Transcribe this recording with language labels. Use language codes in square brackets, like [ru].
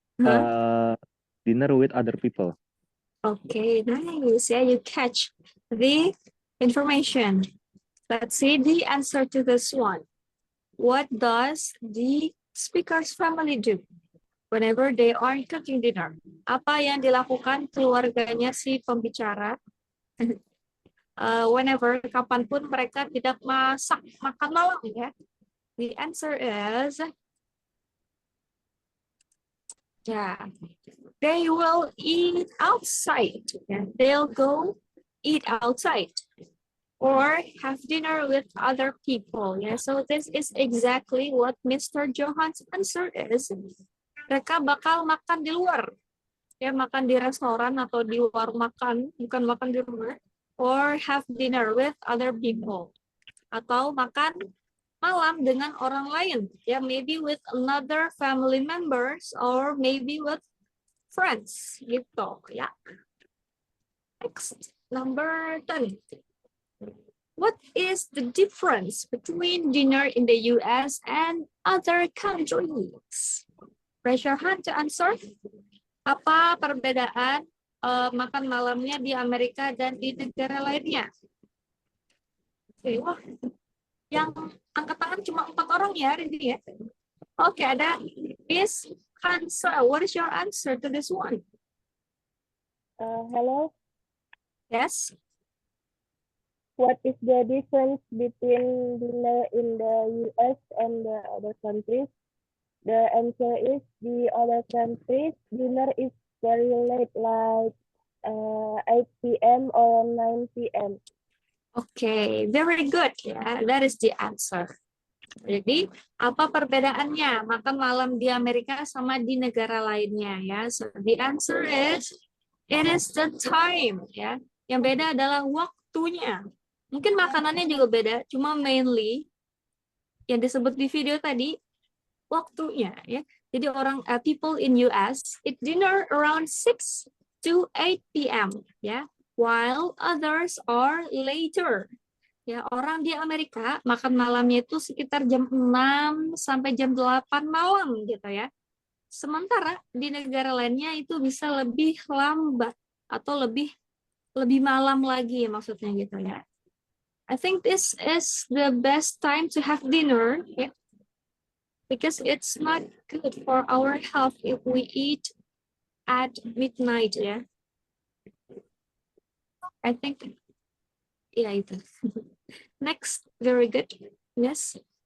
[en] dinner with other people. Okay, nice. Yeah, you catch the information. Let's see the answer to this one. What does the speaker's family do whenever they aren't cooking dinner? [id] Apa yang dilakukan keluarganya si pembicara whenever, kapanpun mereka tidak masak makan malam ya? [en] The answer is, yeah, they will eat outside. Yeah, they'll go eat outside or have dinner with other people. Yeah, so this is exactly what Mr. Johan's answer is. [id] Mereka bakal makan di luar. Ya, makan di restoran atau di warung makan, bukan makan di rumah. [en] Or have dinner with other people. [id] Atau makan malam dengan orang lain. [en] Ya, maybe with another family members or maybe with friends. Gitu, ya. Next, number 10. What is the difference between dinner in the US and other countries? Raise your hand to answer. [id] Apa perbedaan makan malamnya di Amerika dan di negara lainnya? Oke, wah, yang angkat tangan cuma 4 orang ya hari ini ya. Oke, ada Miss Hansa. [en] What is your answer to this one? Hello. Yes. What is the difference between dinner in the US and the other countries? The answer is the other countries dinner is very late, like 8 p.m. or 9 p.m. Okay, very good. Yeah, that is the answer. [id] Jadi, apa perbedaannya makan malam di Amerika sama di negara lainnya ya? [en] So the answer is it is the time ya. [id] Yang beda adalah waktunya. Mungkin makanannya juga beda, cuma mainly yang disebut di video tadi waktunya ya. [en] Jadi people in US eat dinner around 6 to 8 p.m. ya, while others are later. [id] Ya, orang di Amerika makan malamnya itu sekitar jam 6 sampai jam 8 malam gitu ya. Sementara di negara lainnya itu bisa lebih lambat atau lebih malam lagi maksudnya gitu ya. [en] I think this is the best time to have dinner, yeah, because it's not good for our health if we eat at midnight, yeah. I think, yeah, it is. Next, very good. Yes.